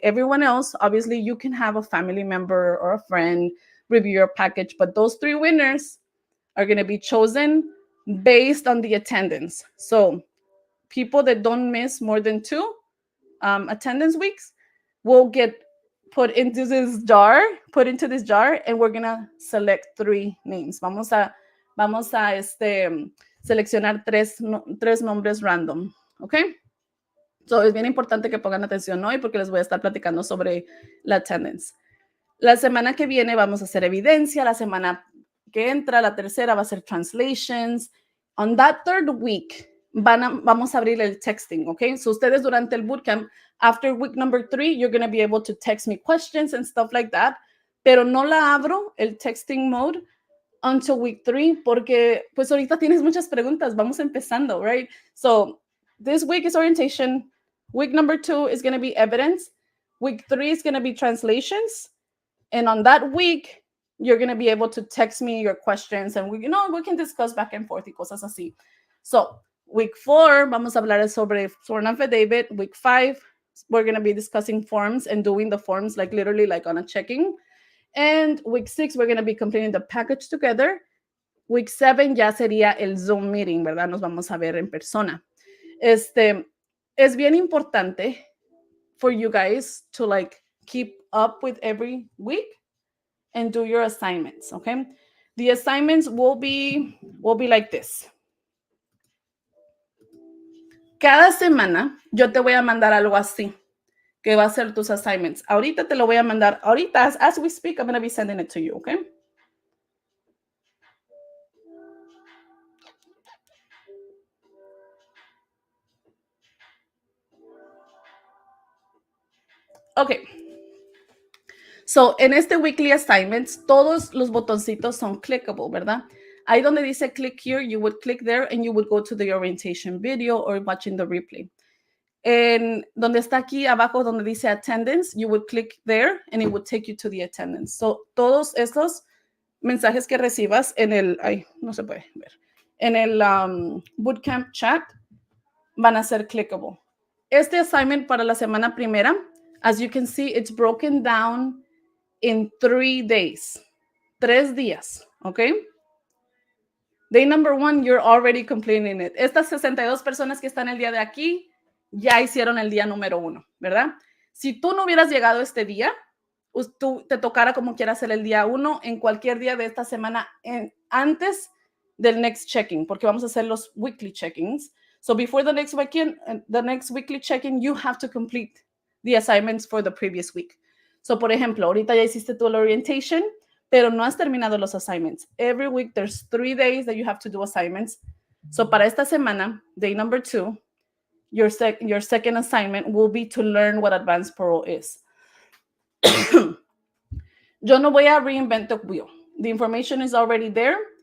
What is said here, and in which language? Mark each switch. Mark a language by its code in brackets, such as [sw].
[en] Everyone else, obviously, you can have a family member or a friend review your package, but those 3 winners are going to be chosen based on the attendance. So people that don't miss more than 2 attendance weeks will get put into this jar, and we're going to select 3 names. [es] Vamos a seleccionar 3 nombres random, ¿ok? So es bien importante que pongan atención hoy porque les voy a estar platicando sobre la attendance. La semana que viene vamos a hacer evidencia, la semana que entra, la tercera va a ser translations. [en] On that 3rd week, [es] vamos a abrir el texting, ¿ok? [en] So [es] ustedes durante el bootcamp, [en] after week number 3, you're going to be able to text me questions and stuff like that, [es] pero no la abro, el texting mode, [en] until week 3, [es] porque pues ahorita tienes muchas preguntas, vamos empezando, [en] right? So this week is orientation, week number 2 is going to be evidence, week 3 is going to be translations, and on that week, you're going to be able to text me your questions, and we can discuss back and forth [es] y cosas así. So week 4, vamos a hablar sobre sworn affidavit. [en] Week 5, we're going to be discussing forms and doing the forms like literally like on a checking. And week 6, we're going to be completing the package together. [es] Week 7 ya sería el Zoom meeting, ¿verdad? Nos vamos a ver en persona. Es bien importante [en] for you guys to like keep up with every week and do your assignments, okay? The assignments will be like this. [es] Cada semana yo te voy a mandar algo así, que va a ser tus assignments. Ahorita te lo voy a mandar. [en] Ahorita, as we speak, I'm going to be sending it to you, okay? Okay. [es] So, en este weekly assignments, todos los botoncitos son clickable, ¿verdad? Ahí donde dice [en] click here, you would click there and you would go to the orientation video or watching the replay. [es] En donde está aquí abajo donde dice attendance, [en] you would click there and it would take you to the attendance. [es] So, todos estos mensajes que recibas en el, no se puede ver, en el bootcamp chat van a ser clickable. Este assignment para la semana primera, [en] as you can see, it's broken down in 3 days. [es] 3 días, [en] okay? Day number 1, you're already completing it. [es] Estas 62 personas que están el día de aquí ya hicieron el día número 1, ¿verdad? Si tú no hubieras llegado este día, tú te tocara como quieras hacer el día 1 en cualquier día de esta semana antes del next checking, porque vamos a hacer los weekly checkings. [en] So before the next weekly check-in, you have to complete the assignments for the previous week. [es] So, por ejemplo, ahorita ya hiciste tu orientation, pero no has terminado los assignments. [en] Every week, there's 3 days that you have to do assignments. So, [es] para esta semana, [en] day number 2, your second assignment will be to learn what Advance Parole is. [es] Yo no voy a [en] reinvent the wheel. The information is already there.